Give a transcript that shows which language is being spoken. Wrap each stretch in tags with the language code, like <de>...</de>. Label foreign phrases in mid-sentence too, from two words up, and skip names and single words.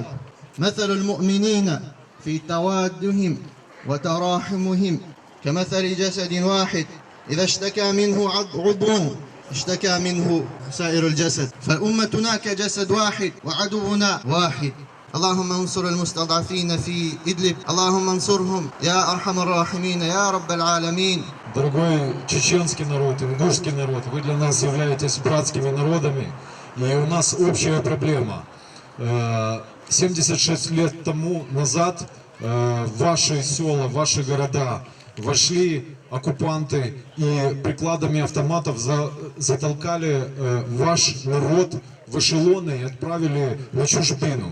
<ar>مثل المؤمنين في توادهم وتراحمهم كمثل جسد واحد إذا اشتكى منه عضو اشتكى منه سائر الجسد، فأمتنا كجسد واحد وعدونا واحد. اللهم انصر المستضعفين في إدلب، اللهم انصرهم يا أرحم الراحمين يا رب العالمين.</ar> <ru>Дорогой чеченский народ, ингушский народ, вы для нас являетесь братскими народами, и у нас общая проблема. 76 лет тому назад в ваши села, в ваши города вошли оккупанты и прикладами автоматов затолкали ваш народ в эшелоны и отправили на чужбину.</ru>